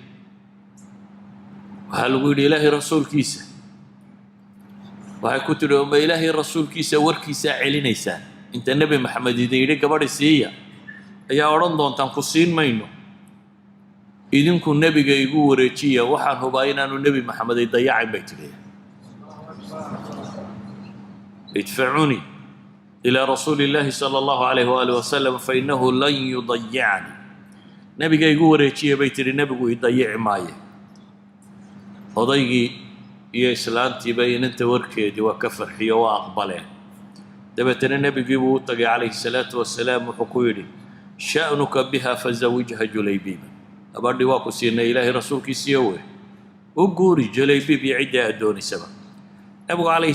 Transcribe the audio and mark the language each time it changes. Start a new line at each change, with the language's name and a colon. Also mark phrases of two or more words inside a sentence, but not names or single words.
Somali: waxa lagu yidhi ilaahay rasuulkiisa waxay ku tiri oo ilaahay rasuulkiisa warkiisa celinaysaa inta nabi maxamed idin yidhi gabadhi siiya ayaa odhan doontaan ku siin mayno idinku nabiga igu wareejiya waxaan hubaa inaanu nabi maxamed ay dayacin bay tiriyeen
Arabic: ادفعوني إلى رسول الله صلى الله عليه وآله وسلم فإنه لن يضيعني
Somali: nabiga igu wareejiya bay tiri nabigu i dayici maayo odaygii iyo islaantii bay inta warkeedii waa ka farxiyo waa aqbaleen dabeetana nabigii buu u tagay
Arabic: عليه الصلاة والسلام
Somali: wuxuu ku yidhi
Arabic: شأنك بها فزوجها جليبيبا
Somali: abadhi waa ku siinay ilaahay rasuulkiisiiyo wey u guuri julaybiib iyo cidda addooniisaba nabigu calayhi